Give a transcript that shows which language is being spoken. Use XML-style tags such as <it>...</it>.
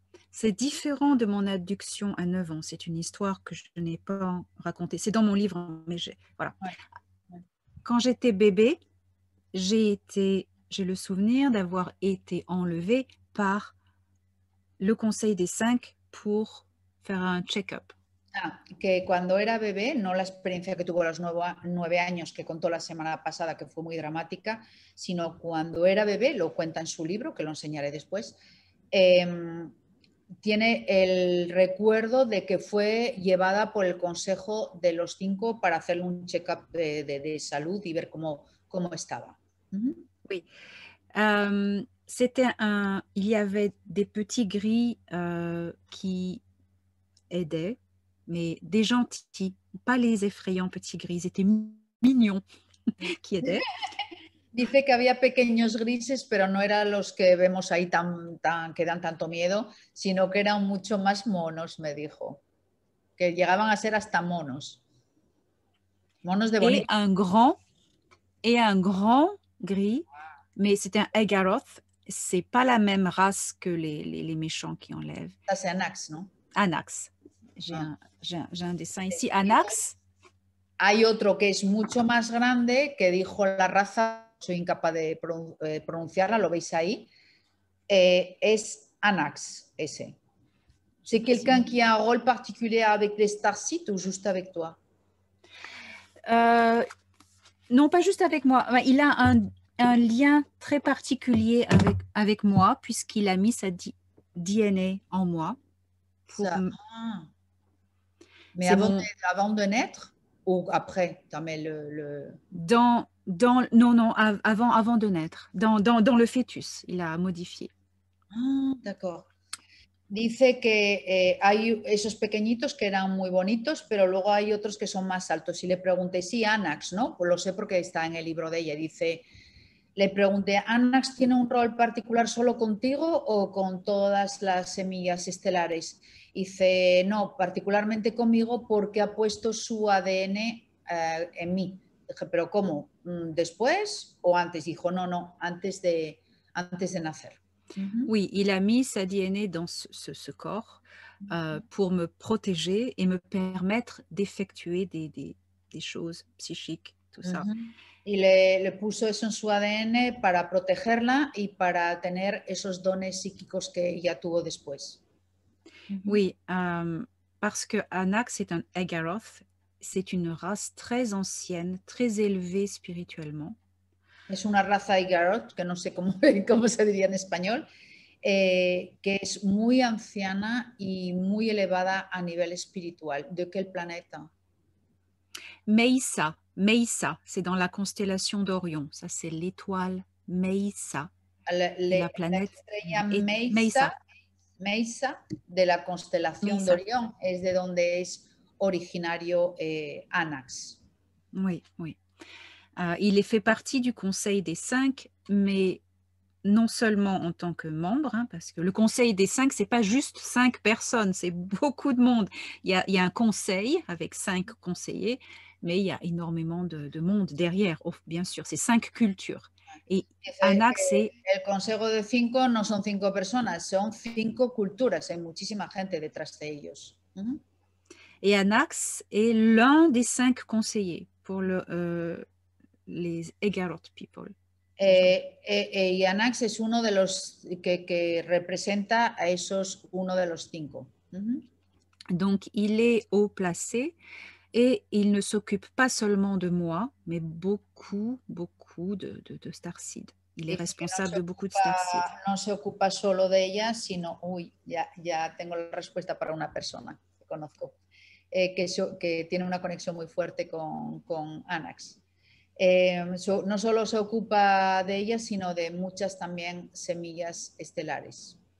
<fr>C'est différent de mon adduction à 9 ans. C'est une histoire que je n'ai pas racontée. C'est dans mon livre, mais voilà. Ouais. Quand j'étais bébé, j'ai le souvenir d'avoir été enlevée par le Conseil des 5 pour faire un check-up.</fr> <es>Que cuando era bebé, no la experiencia que tuvo a los 9 años que contó la semana pasada, que fue muy dramática, sino cuando era bebé, lo cuenta en su libro, que lo enseñaré después, tiene el recuerdo de que fue llevada por el Consejo de los 5 para hacerle un check-up de salud y ver cómo estaba.</es> <fr>Oui. Il y avait des petits gris qui aidaient, mais des gentils, pas les effrayants petits gris, ils étaient mignons qui aidaient.</fr> <es>Dice que había pequeños grises, pero no eran los que vemos ahí que dan tanto miedo, sino que eran mucho más monos, me dijo. Que llegaban a ser hasta monos. Monos de bonito.</es> <fr>Et un grand gris, mais c'était un Agaroth. C'est pas la même race que les méchants qui enlèvent. Ça, c'est Anax, non? Anax. J'ai un dessin ici. Anax.</fr> <es>Hay otro que es mucho más grande, que dijo la raza, soy incapaz de pronunciarla, lo veis ahí, es Anax, ese.</es> <fr>C'est quelqu'un qui a un rôle particulier avec les Starsites ou juste avec toi? Non, pas juste avec moi. Il a un lien très particulier avec moi, puisqu'il a mis sa DNA en moi. Mais avant de naître ou après? Non, avant de naître. Dans le fœtus, il a modifié. Ah, d'accord.</fr> <es>Dice que hay esos pequeñitos que eran muy bonitos, pero luego hay otros que son más altos. Y le pregunté, sí, Anax, ¿no? Pues lo sé porque está en el libro de ella. Dice, le pregunté, ¿Anax tiene un rol particular solo contigo o con todas las semillas estelares? Dice, no, particularmente conmigo porque ha puesto su ADN en mí. Dije, ¿pero cómo? ¿Después o antes? Dijo, no, antes de nacer.</es> <fr>Oui, il a mis sa DNA dans ce corps pour me protéger et me permettre d'effectuer des choses psychiques, tout ça.</fr> <es>Y le puso eso en su ADN para protegerla y para tener esos dones psíquicos que ella tuvo después.</es> <fr>Oui, parce que Anax est un Eggaroth, c'est une race très ancienne, très élevée spirituellement.</fr> <es>Es una raza Igorot, que no sé cómo, cómo se diría en español, que es muy anciana y muy elevada a nivel espiritual. ¿De qué planeta?</es> <fr>Meissa, c'est dans la constellation d'Orion. Ça, c'est l'étoile Meissa. Et la</fr> <es>La</es> <fr>planète</fr> <es>estrella</es> <fr>est Meissa.</fr> <es>Meissa de la constelación de</es> <fr>Meissa.</fr> <es>Orión es de donde es originario Anax.</es> <fr>Oui, oui. Il fait partie du Conseil des Cinq, mais non seulement en tant que membre, hein, parce que le Conseil des Cinq, c'est pas juste 5 personnes, c'est beaucoup de monde. Il y a un conseil avec 5 conseillers, mais il y a énormément de monde derrière, bien sûr, c'est 5 cultures. Et</fr> <es>Dice</es> <fr>Anak, c'est</fr> <es>que el Consejo de Cinco no son 5 personas, son 5 culturas, hay muchísima gente detrás de ellos.</es> <fr>et Anax est l'un des 5 conseillers pour les Eggaroth people.</fr> <es>Y Anax es uno de los que representa a esos uno de los 5.</es> <fr>Donc, il est haut placé et il ne s'occupe pas seulement de moi, mais beaucoup, beaucoup de Starseed. Il est</fr> <es>Dice que</es> <fr>responsable de beaucoup de Starseed.</fr> <es>no se ocupa solo de ella, sino, ya tengo la respuesta para una persona que conozco, que tiene una conexión muy fuerte con Anax. No solo se ocupa de ella, sino de muchas también semillas estelares.</es>